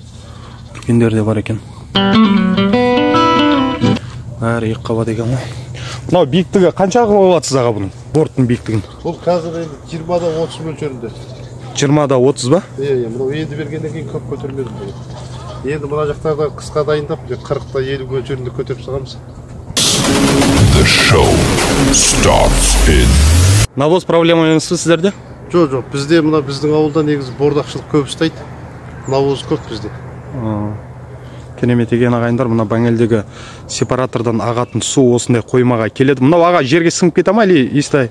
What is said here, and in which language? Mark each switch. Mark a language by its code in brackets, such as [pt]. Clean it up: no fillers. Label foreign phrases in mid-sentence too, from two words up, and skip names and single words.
[kk] Үлкендері де бар екен. Бәрі екі қабат екен ғой. Мынау биіктігі қанша қылатсыз аға бұның? Борттың биіктігін? Бұл қазір 20-да 30 мөлшерінде. 20-да 30 ба? Иә, мынау енді бергеннен кейін көп көтермедім. Енді мына жақтарда қысқа дайындап, 40-та 50 мөлшерінде көтеріп саламыз. [en] The show starts in. [kk] Навоз проблема емес пе сіздерде? Жоқ, бізде мына біздің ауылда негізі бордақшылық көп ұстайды. Навоз көп бізде. Керемет екен ағайындар, мына Бангелдегі сепаратордан ағатын су осындай қоймаға келеді. Мынау аға жерге сіңіп кете ма или истай?